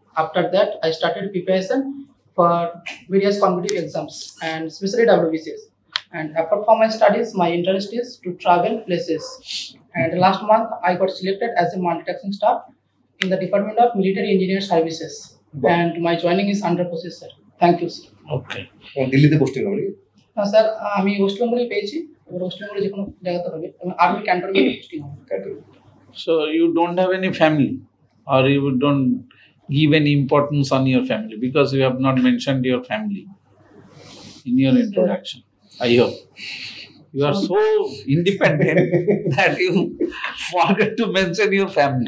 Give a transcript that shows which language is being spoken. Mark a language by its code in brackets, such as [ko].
[en] After that, I started preparation for various competitive exams and especially WBCS. And apart from my studies, my interest is to travel places. And last month, I got selected as a multitasking staff in the Department of Military Engineer Services. Wow. And my joining is under process, sir. Thank you, sir. Okay. [bn] দিল্লিতে posting হবে sir আমি West বেঙ্গলে পেয়েছি এবার West বেঙ্গলে যে কোনো জায়গাতে হবে এবং আর্মি ক্যান্টনমেন্টে পোস্টিং হবে নাকি [en] So, you don't have any family, or you don't give any importance on your family because you have not mentioned your family in your introduction. I hope. You are so independent that you forget to mention your family.